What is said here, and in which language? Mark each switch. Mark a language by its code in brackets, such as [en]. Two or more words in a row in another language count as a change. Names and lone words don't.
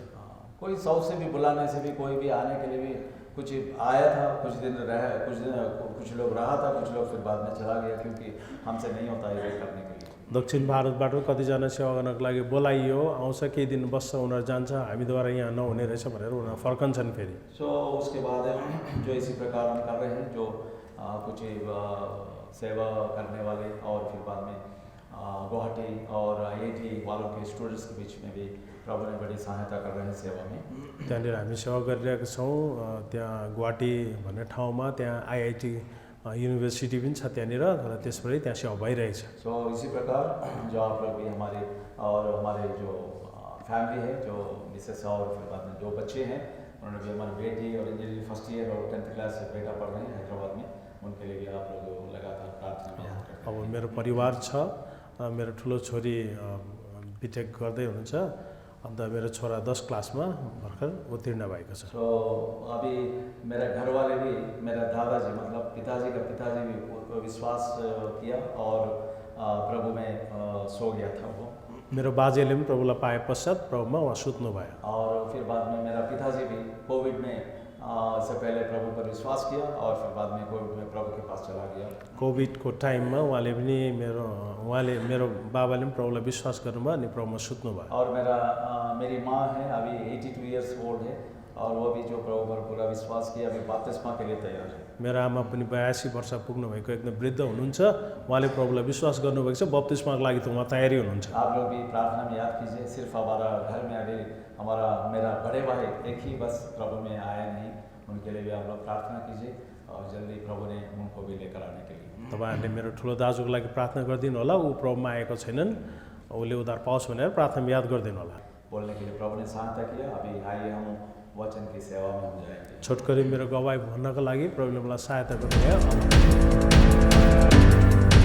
[hi] कोई 100 से भी बुलाने से भी कोई भी आने के लिए भी कुछ आया था, कुछ दिन कुछ लोग रहा था, कुछ लोग फिर बाद में चला गया क्योंकि हमसे नहीं होता ये करने के लिए। [ne] दक्षिण भारतबाट कतिजना सेवा गर्नको लागि बोलाइयो, आउँछ केही दिन बस्छ, उनीहरू जान्छ, हामीद्वारा यहाँ नहुने रहेछ भनेर उनीहरू फर्कन्छन् फेरि। [hi] उसके बाद जो इसी प्रकार हम कर रहे हैं, जो कुछ सेवा करने वाले और फिर बाद में गुवाहाटी और IIT वालों के स्टूडेंट्स के बीच में भी प्रभु ने बड़ी सहायता कर रहे हैं सेवा में। [ne] त्यहाँनिर हामी सेवा गरिरहेका छौँ। त्यहाँ गुवाहाटी भन्ने ठाउँमा त्यहाँ IIT युनिभर्सिटी पनि छ त्यहाँनिर, र त्यसपछि त्यहाँ सेवा भइरहेछ। [hi] इसी प्रकार जो आप लोग भी हमारे और हमारे जो फैमिली है, जो मिसेस और फिर बाद में जो बच्चे हैं, उन्होंने भी हमारी बेटी और [en] engineering first year [hi] और 10th क्लास से बेटा पढ़ रहे हैं हैदराबाद में, उनके लिए भी आप लोग लगातार प्रार्थना में याद रखें। [ne] अब मेरो परिवार छ, मेरो ठुलो छोरी बिटेक गर्दै हुनुहुन्छ, अन्त मेरो छोरा 10 क्लासमा भर्खर उत्तीर्ण भएको छ। [hi] अभी मेरा घर वाले भी, मेरा दादाजी मतलब पिताजी का पिताजी भी विश्वास किया और प्रभु में सो गया था वो। [ne] मेरो बाजेले पनि प्रभुलाई पाए पश्चात प्रभुमा उहाँ सुत्नु भयो। [hi] और फिर बाद में मेरा पिताजी भी कोविड में से पहले प्रभु पर विश्वास किया और फिर बाद में कोविड में प्रभु के पास चला गया। [ne] कोभिडको टाइममा उहाँले पनि मेरो बाबाले पनि प्रभुलाई विश्वास गर्नुभयो अनि प्रभुमा सुत्नु भयो। [hi] और मेरी माँ है, अभी 82 [en] years old [hi] है और वो भी जो प्रभु पर पूरा विश्वास किया, अभी बपतिस्मा के लिए तैयार है। [ne] मेरो आमा पनि 82 वर्ष पुग्नु भएको एकदम वृद्ध हुनुहुन्छ, उहाँले प्रभुलाई विश्वास गर्नुभएको छ, बप्तिस्माको लागि त उहाँ तयारी हुनुहुन्छ। [hi] आप लोग भी प्रार्थना में याद कीजिए। सिर्फ हमारा घर में अभी मेरा बड़े भाई एक ही बस प्रभु में आया नहीं, उनके लिए भी आप लोग प्रार्थना कीजिए और जल्दी प्रभु ने उनको भी लेकर आने के लिए। [ne] तपाईँहरूले मेरो ठुलो दाजुको लागि प्रार्थना गरिदिनु होला, ऊ प्रभुमा आएको छैनन्, उसले उद्धार पाओस् भनेर प्रार्थना याद गरिदिनु होला। [hi] बोलने के लिए प्रभु ने सहायता किया। अभी आइए हम वचन की सेवा में हम जाएंगे। [ne] छोटकरी मेरो गवाई भन्नको लागि प्रभुले मलाई सहायता गर्नुभयो।